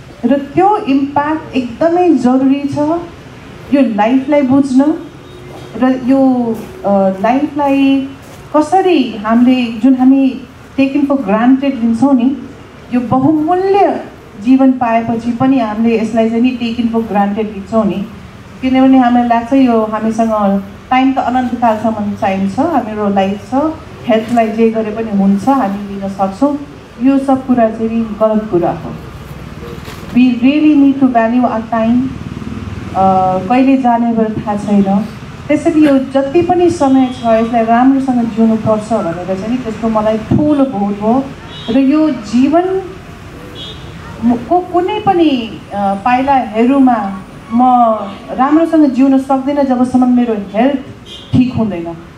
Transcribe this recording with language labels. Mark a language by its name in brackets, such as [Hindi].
[Nepali] र त्यो इम्प्याक्ट एकदमै जरुरी छ यो लाइफलाई बुझ्न र यो लाइफलाई कसरी हामी [English] taken for granted [Nepali] लिन्छौँ नि, यो बहुमूल्य जीवन पाएपछि पनि हामीले यसलाई चाहिँ नि टेकन फर ग्रान्टेड लिन्छौँ नि, किनभने हामीलाई लाग्छ यो हामीसँग टाइम त अनन्तकालसम्म चाहिन्छ, हाम्रो लाइफ छ, हेल्थलाई जे गरे पनि हुन्छ, हामी लिन सक्छौँ। यो सब कुरा चाहिँ गलत कुरा हो। [English] We really need to value our time. [Nepali] कहिले जाने भएर थाहा छैन, त्यसरी यो जति पनि समय छ यसलाई राम्रोसँग जिउनुपर्छ भनेर चाहिँ त्यसको मलाई ठुलो बोध हो र यो जीवनको कुनै पनि पाइलाहरूमा म राम्रोसँग जिउन सक्दिनँ जबसम्म मेरो हेल्थ ठिक हुँदैन।